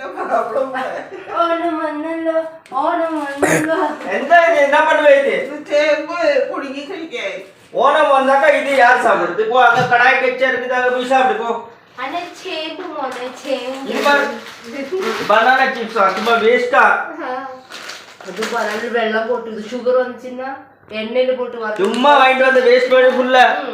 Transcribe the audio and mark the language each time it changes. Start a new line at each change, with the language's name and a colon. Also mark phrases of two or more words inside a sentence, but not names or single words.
Malayalam: ഓണം വന്നല്ലോ ഓണം വന്നല്ലോ. എന്താ ഇത്?
Tamil: என்ன பண்ணுவீங்க?
Malayalam: ചേമ്പ് പുഴുങ്ങി കഴിക്കാൻ.
Tamil: ஓணம் வந்தாக்கா இது யார் சாப்பிடுறது? இப்போ அங்க கடாய் கச்சா இருக்குது, அங்க போய் சாப்பிடு போ. அண்ணா சேம்பு மோனே சேம்பு. இது பாரு
English: banana chips
Tamil: சும்மா வேஸ்டா. அது பரல்ல வெல்லம் போட்டு சுகர் வந்துச்சுன்னா எண்ணெயில போட்டு வர சும்மா வாங்கிட்டு வந்து வேஸ்ட் பண்ணி ஃபுல்லா.